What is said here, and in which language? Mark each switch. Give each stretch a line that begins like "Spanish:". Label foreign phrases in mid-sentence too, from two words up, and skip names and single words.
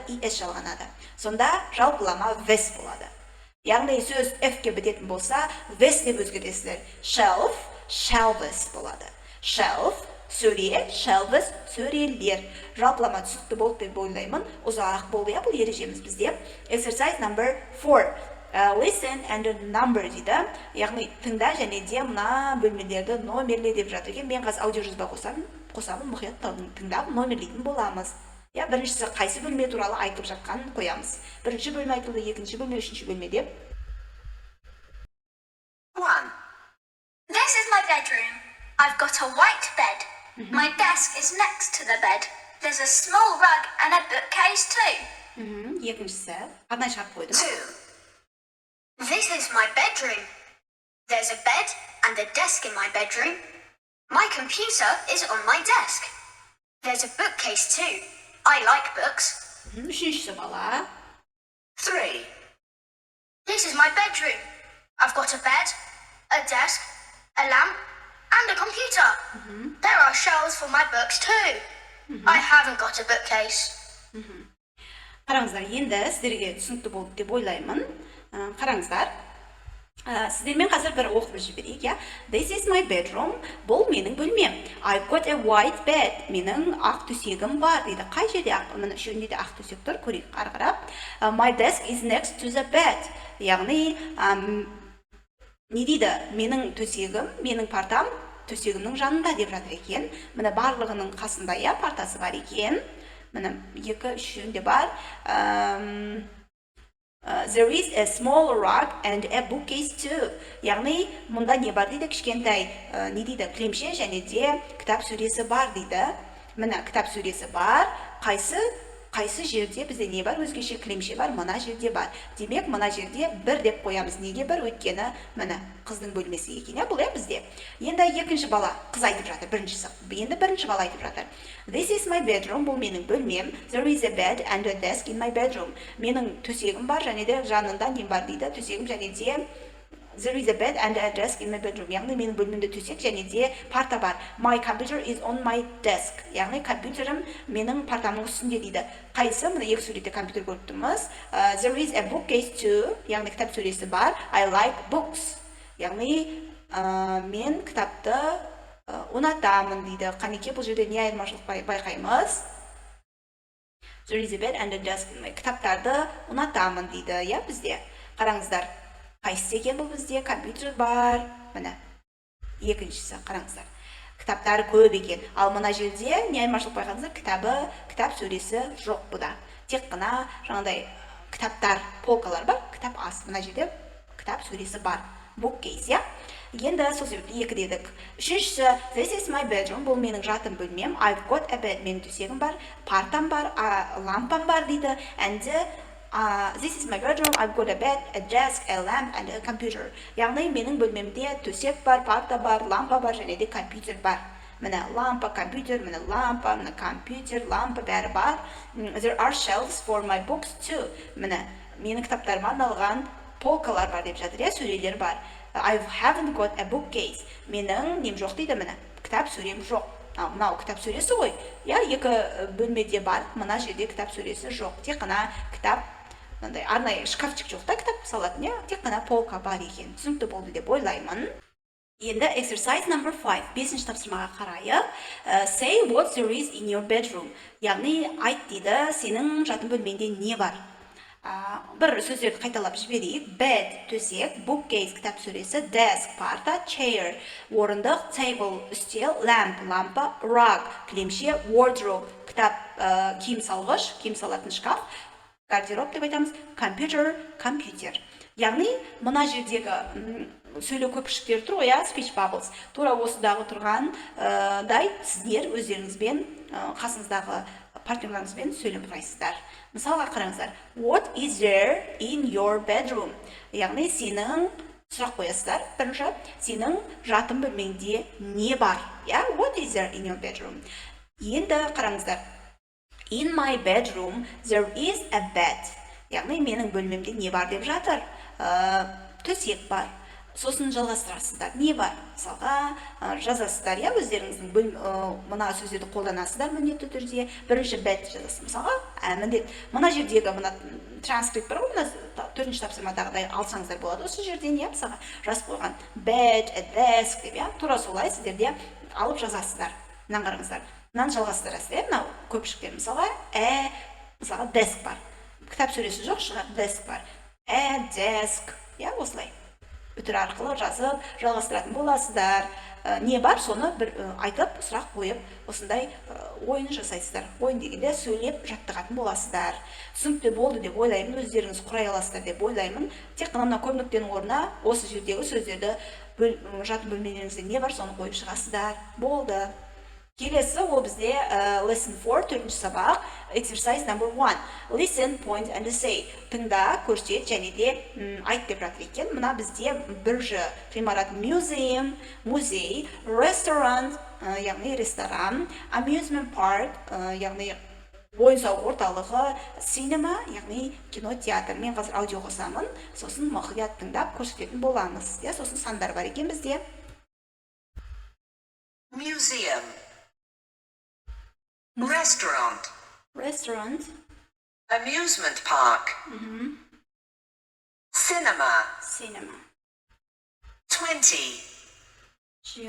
Kazakh: ES жалғанады. Сонда жалпылама VES болады. Яғни сөз F-ке бітетін болса, VES деп өзгертесіздер.
English: Shelf, shelves
Kazakh: болады. Shelf, сөре, shelves, сөрелер. Жалпылама түсінікті болды деп ойлаймын. Ұзақ болды, бұл ережеміз бізде.
English: Exercise number 4. Listen and number
Kazakh: дейді. Яғни тыңда және де мына бөлмелерді номерле деп жатыр екен. Мен қазір аудио жазба қосамын, мұқият тыңдап номерлейтін боламыз. Біріншісі қайсы бөлме туралы айтып жатқанын қоямыз. Бірінші бөлме айтылды, екінші бөлме, үшінші бөлме деп.
English: 1. This is my bedroom. I've got a white bed. My desk is next to the bed. There's a small rug and a bookcase too.
Kazakh: Екіншісі, қандай шарт қойды?
English: 2. This is my bedroom. There's a bed and a desk in my bedroom. My computer is on my desk. There's a bookcase too. I like books.
Kazakh: Үшіншісі бала.
English: 3. This is my bedroom. I've got a bed, a desk, a lamp, and a computer. There are shelves for my books too. I haven't got a bookcase.
Kazakh: Қараңыздар, енді сіздерге түсінікті болды деп ойлаймын. Қараңыздар. Сіздермен қазір бір оқып жіберейік, иә?
English: This is my bedroom.
Kazakh: Бұл менің бөлмем.
English: I've got a white bed.
Kazakh: Менің ақ төсегім бар дейді. Қай жерде ақ? Міне үшеуінде де ақ төсек тұр. Көрейік қарап.
English: My desk is next to the bed.
Kazakh: Яғни, не дейді? Менің төсегім, менің партам төсегімнің жанында деп жатыр екен. Міне барлығының қасында, иә, партасы бар екен. Міне екі үшеуінде бар.
English: There is a small rug and a bookcase too.
Kazakh: Яғни, мұнда не бар дейді? Кішкентай, не дейді? Кілемше және де кітап сөресі бар дейді. Міне кітап сөресі бар. Қайсы жерде бізде не бар? Өзгеше кілемше бар, мына жерде бар. Демек, мына жерде бір деп қоямыз. Неге бір? Өйткені міне қыздың бөлмесі екен, бұл бізде. Енді екінші бала қыз айтып жатыр, біріншісі. Енді бірінші бала айтып жатыр.
English: This is my bedroom,
Kazakh: бұл менің бөлмем.
English: There is a bed and a desk in my bedroom.
Kazakh: Менің төсегім бар, және де жанында не бар дейді? Төсегім және де
English: There is a bed and a desk in my bedroom.
Kazakh: Яғни менің бөлмемде төсек және де парта бар.
English: My computer is on my desk.
Kazakh: Яғни компьютерім менің партамның үстінде дейді. Қайсы? Мына екі суретте компьютер көріп тұрмыз.
English: There is a bookcase too.
Kazakh: Яғни кітап сөресі бар.
English: I like books.
Kazakh: Яғни мен кітапты ұнатамын дейді. Қанеке, бұл жерде не айырмашылық байқаймыз?
English: There is a bed and a desk.
Kazakh: Кітаптарды ұнатамын дейді, иә, бізде. Қараңыздар. Қайсы екен бұл бізде? Компьютер бар. Міне. Екіншісі, қараңыздар. Кітаптары көп екен. Ал мына жерде не айырмашылық байқадыңыздар? Кітап сөресі жоқ бұда. Тек қана жаңағыдай кітаптар, полкалар бар, кітап аз. Мына жерде кітап сөресі бар. Bookcase, иә? Енді сол себепті екі дедік. Үшіншісі,
English: this is my bedroom.
Kazakh: Бұл менің жатым бөлмем.
English: I've got a bed.
Kazakh: Менің төсегім бар, партам бар, лампам бар дейді.
English: And this is my bedroom. I've got a bed, a desk, a lamp and a computer.
Kazakh: Яғни менің бөлмемде төсек бар, парта бар, лампа бар және де компьютер бар. Міне лампа, компьютер, міне лампа, міне компьютер, лампа бәрі бар.
English: There are shelves for my books too.
Kazakh: Міне менің кітаптарыма арналған полкалар бар деп жатыр, иә, сөрелер бар.
English: I haven't got a bookcase.
Kazakh: Менің нем жоқ дейді, міне кітап сөрем жоқ. Мынау кітап сөресі ғой. Я екі бөлмеде бар, мына жерде кітап сөресі жоқ. Тек қана кітап, мындай арнайы шкафчик жоқ та, кітап салатын, я, тек қана полка бар екен. Түсінікті болды деп ойлаймын. Енді
English: exercise number 5,
Kazakh: бесінші тапсырмаға қарайық.
English: Say what there is in your bedroom.
Kazakh: Яғни айт дейді, сенің жатын бөлмеңде не бар? Бір сөздерді қайталап жіберейік. Bed, төсек, bookcase, кітап сөресі, desk, парта, chair, орындық, table, үстел, lamp, лампа, rug, кілемше, wardrobe, кітап, киім салғыш, киім салатын шкаф, гардероб деп айтамыз, computer, компьютер. Яғни, мына жердегі сөйлеу көпіршіктер тұр ғой,
English: speech bubbles.
Kazakh: Тура осыдағы тұрғандай сіздер өздеріңізбен қасыңыздағы партнерларыңызбен сөйлеп құрайсыздар. Мысалға қараңыздар.
English: What is there in your bedroom?
Kazakh: Яғни сенің сұрақ қоясыздар. Бірінші, сенің жатын бөлмеңде не бар?
English: What is there in your bedroom?
Kazakh: Енді қараңыздар.
English: In my bedroom there is a bed.
Kazakh: Яғни менің бөлмемде не бар деп жатыр? Төсек бар. Сосын жалғастырасыздар. Не бар? Мысалға жазасыздар, өздеріңіздің мына сөздерді қолданасыздар міндетті түрде. Бірінші bed жазасыз. Мысалға, міндет. Мына жердегі мына транскрипт бар ғой, мына төртінші тапсырмадағыдай алсаңыздар болады. Осы жерден мысалға жазып қойған
English: bed, a desk
Kazakh: деп, тура солай сіздерде алып жазасыздар. Мынаны қараңыздар. Мынаны жалғастырасыздар. Мынау көпшіктер мысалға desk бар. Кітап сөресі жоқ, шығар desk бар.
English: A desk,
Kazakh: осылай. Үтір арқылы жазып, жалғастыратын боласыздар. Не бар, соны бір айтып, сұрақ қойып, осындай ойын жасайсыздар. Ойын дегенде сөйлеп жаттығатын боласыздар. Түсінікті болды деп ойлаймын, өздеріңіз құрай аласыздар деп ойлаймын. Тек қана көп нүктенің орнына осы жердегі сөздерді жатын бөлмелеріңізде не бар, соны қойып шығасыздар. Болды. Келесі ол бізде lesson 4, төртінші сабақ,
English: exercise number 1. Listen, point and say.
Kazakh: Тыңда, көрсет және де айт деп жатыр екен. Мына бізде бірінші ғимарат museum, музей, restaurant, яғни ресторан,
English: amusement park,
Kazakh: яғни ойын-сауық орталығы, cinema, яғни кинотеатр. Мен қазір аудио қосамын, сосын мұқият тыңдап көрсететін боламыз. Сосын сандар бар екен бізде.
English: Museum. Restaurant. Restaurant. Amusement park. Cinema. Cinema. 20. 20.